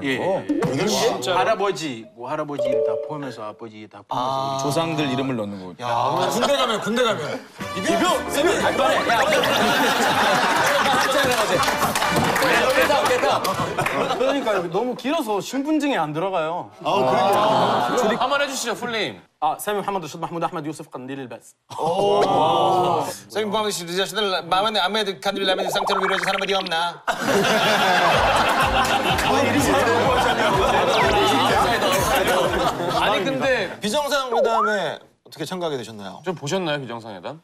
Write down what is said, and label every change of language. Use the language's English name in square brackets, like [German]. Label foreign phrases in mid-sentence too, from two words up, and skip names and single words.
[Korean] 할아버지 뭐 할아버지 이름 다 포함해서 아버지 다 포함해서 조상들 이름을 넣는 거. 군대 가면 이병 샘이 간단해. 야, 그러니까 너무 길어서 신분증에 안 들어가요. 한번 해주시죠, 풀님. [Arabic] سامي محمد رشيد محمود احمد يوسف قنديل الباس. [Korean] 선생님 포함해서 시들 마음에 아메드 칸들 라메드 상태로 이루어진 사람 어디 없나? 아니, 근데 비정상회담에 어떻게 참가하게 되셨나요? 좀 보셨나요, 비정상회담?